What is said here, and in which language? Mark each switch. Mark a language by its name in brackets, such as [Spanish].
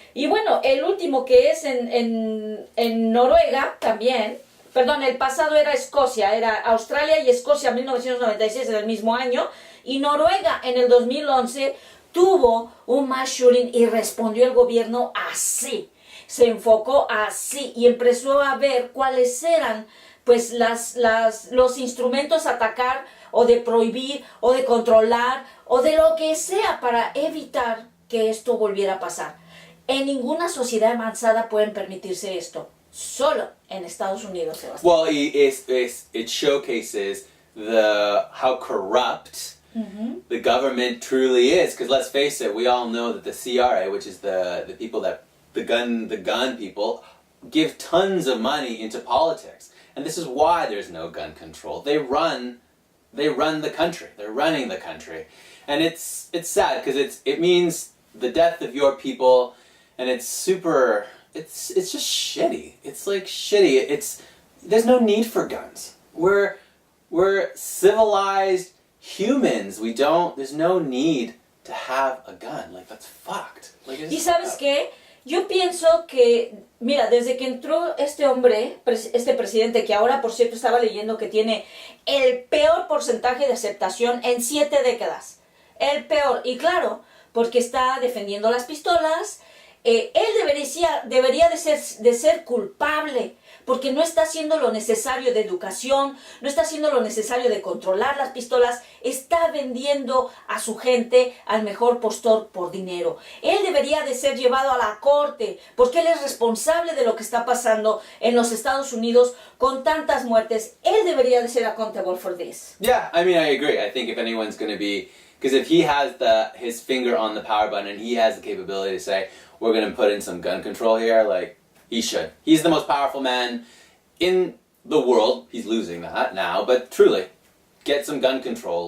[Spanish] Y bueno, el último que es en Noruega también, perdón, el pasado era Escocia, era Australia y Escocia 1996 en el mismo año, y Noruega en el 2011 tuvo un mass shooting y respondió el gobierno así, se enfocó así y empezó a ver cuáles eran pues los instrumentos a atacar, o de prohibir, o de controlar, o de lo que sea para evitar que esto volviera a pasar. En ninguna sociedad avanzada pueden permitirse esto. Solo en Estados Unidos, Sebastián. [English] Well, it showcases how corrupt the government truly is. Because let's face it, we all know that the CRA, which is the people that the gun people, give tons of money into politics, and this is why there's no gun control. They run the country. They're running the country, and it's sad because it means the death of your people, and it's just shitty. It's like shitty. There's no need for guns. We're civilized humans. There's no need to have a gun. Like, that's fucked. Like, [Spanish] ¿Y sabes qué? Yo pienso que, mira, desde que entró este hombre, este presidente, que ahora, por cierto, estaba leyendo que tiene el peor porcentaje de aceptación en 7 décadas. El peor. Y claro, porque está defendiendo las pistolas, él debería de ser culpable, porque no está haciendo lo necesario de educación, no está haciendo lo necesario de controlar las pistolas, está vendiendo a su gente al mejor postor por dinero. Él debería de ser llevado a la corte, porque él es responsable de lo que está pasando en los Estados Unidos con tantas muertes. Él debería de ser [English] accountable for this. Yeah, I mean, I agree. I think if anyone's going to be, because if he has his finger on the power button and he has the capability to say, we're going to put in some gun control here, like, he should. He's the most powerful man in the world. He's losing that now, but truly, get some gun control.